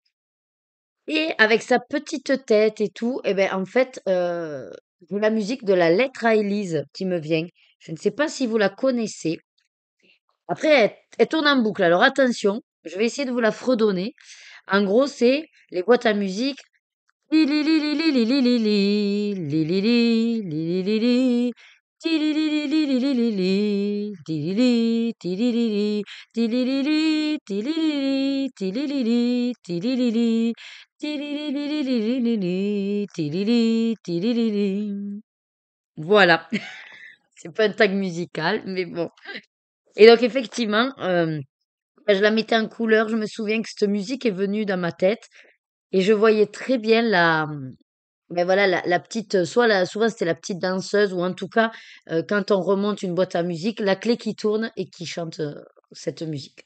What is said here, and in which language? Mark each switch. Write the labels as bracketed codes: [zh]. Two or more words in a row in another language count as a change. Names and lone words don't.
[fr] Et avec sa petite tête et tout, eh ben, en fait, j'ai la musique de la lettre à Élise qui me vient. Je ne sais pas si vous la connaissez. Après, elle tourne en boucle. Alors attention, je vais essayer de vous la fredonner. En gros, c'est les boîtes à musique. Li li li li li li li li li, li li li, li li li li, ti li li li li li li li li, ti li li, ti li li li, ti li li li, ti li li li, ti li li li, ti li li li, ti li li li li li li li li, ti li li, ti li li li. Voilà, c'est pas un tag musical, mais bon. Et donc effectivement, quand je la mettais en couleur, je me souviens que cette musique est venue dans ma tête et je voyais très bien ben voilà, la petite, souvent c'était la petite danseuse ou en tout cas, quand on remonte une boîte à musique, la clé qui tourne et qui chante cette musique.